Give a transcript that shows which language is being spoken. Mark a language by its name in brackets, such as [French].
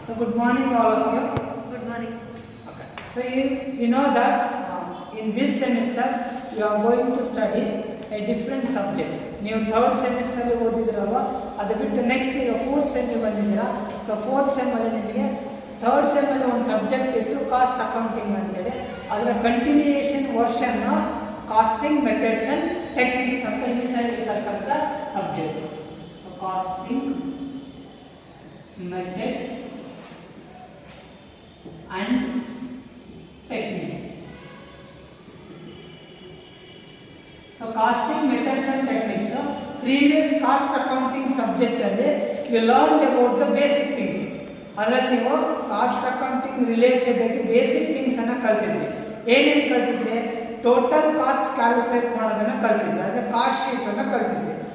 [English] So good morning all of you. Good morning. Okay. So you know that in this semester you are going to study a different subjects. [Kannada] ನೀವು third semester ಓದಿದ್ರಲ್ವ, ಅದು ಬಿಟ್ಟು next ಈಗ fourth ಸೆಮ್ಗೆ ಬಂದಿದ್ದೀರಾ. So fourth ಸೆಮ್ಮಲ್ಲಿ ನಿಮಗೆ third ಸೆಮ್ಮಲ್ಲಿ ಒಂದು subject ಇತ್ತು cost accounting ಅಂತೇಳಿ. ಅದರ continuation version casting methods and techniques ಅಂತ ಈ ಸೈಡ್ ಇರತಕ್ಕಂಥ subject. [English] So costing methods and techniques. So costing methods and techniques. Previous cost accounting subject [Kannada] alli [English] you learned about the basic things. [Kannada] ಅದರಲ್ಲಿ ನೀವು cost accounting related ಆಗಿ basic things ಅನ್ನ ಕಲ್ತಿದ್ರಿ. ಏನೇನು ಕಲ್ತಿದ್ರಿ? Total cost calculate ಮಾಡೋದನ್ನ ಕಲ್ತಿದ್ರಿ, ಅಂದ್ರೆ cost sheet ಅನ್ನ ಕಲ್ತಿದ್ರಿ.